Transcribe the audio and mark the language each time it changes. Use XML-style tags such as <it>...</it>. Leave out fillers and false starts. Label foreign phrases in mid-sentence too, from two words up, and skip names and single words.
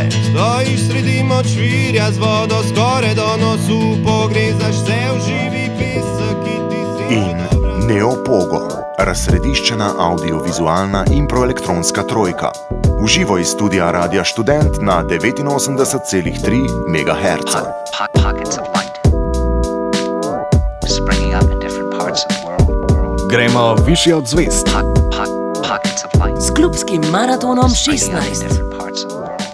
<sl>Stojiš sredi močvirja z vodo skoraj do nosu, pogrezaš se v živi pesek, ki ti si In Neopogo, razsrediščena audiovizualna in proelektronska trojka. V živo iz studia Radia Študent na 89,3 MHz.</sl> <en>Pockets of light springing up in different parts of the world.</en> <sl>Gremo višje od zvezd.</sl> <en>Pockets of light</en> <sl>S klubskim maratonom</sl> <en>springing up in</en> <sl>16.</sl> <en>different parts of the world.</en>